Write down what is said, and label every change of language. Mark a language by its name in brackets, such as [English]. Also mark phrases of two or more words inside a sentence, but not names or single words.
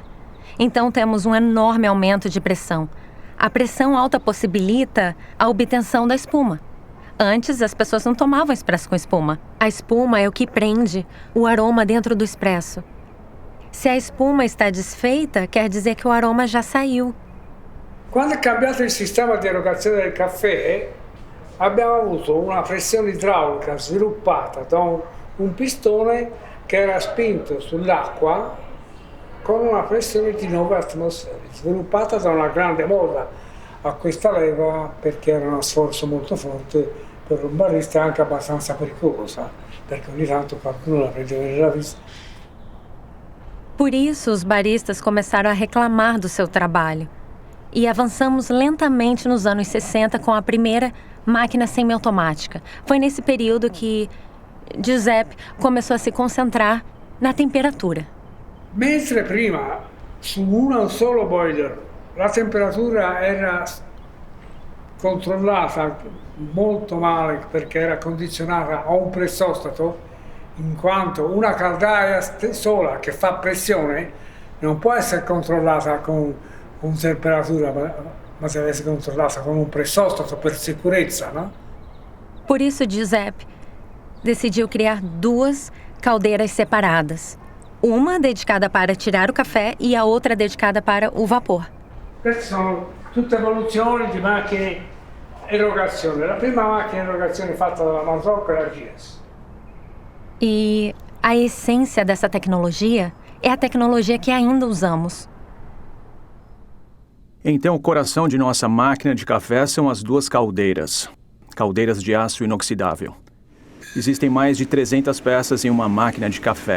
[Portuguese] Então, temos um enorme aumento de pressão. A pressão alta possibilita a obtenção da espuma. Antes, as pessoas não tomavam expresso com espuma. A espuma é o que prende o aroma dentro do expresso. Se a espuma está desfeita, quer dizer que o aroma já saiu. [Italian] Quando è cambiato il sistema di erogazione del caffè, abbiamo avuto una pressione idraulica sviluppata da un pistone che era spinto sull'acqua con una pressione di 9 atmosfere, sviluppata da una grande moda a questa leva perché era uno sforzo molto forte per un barista, anche abbastanza pericolosa, perché ogni tanto qualcuno la prendeva nella vista. [Portuguese] Por isso, os baristas começaram a reclamar do seu trabalho. E avançamos lentamente nos anos 60 com a primeira máquina semiautomática. Foi nesse período que Giuseppe começou a se concentrar na temperatura. [Italian] Mentre prima, su un solo boiler, la temperatura era controllata molto male perché era condizionata a un pressostato, in quanto una caldaia sola che fa pressione non può essere controllata con temperatura, ma deve essere controllata con un pressostato per sicurezza, no? [Portuguese] Por isso, Giuseppe decidiu criar 2 caldeiras separadas. Uma dedicada para tirar o café e a outra dedicada para o vapor. [Italian] Queste sono tutte evoluzioni di macchine erogazione. La prima macchina erogazione fatta dalla Marzocco era a GS. [Portuguese] E a essência dessa tecnologia é a tecnologia que ainda usamos. Então, o coração de nossa máquina de café são as duas caldeiras. Caldeiras de aço inoxidável. Existem mais de 300 peças em uma máquina de café.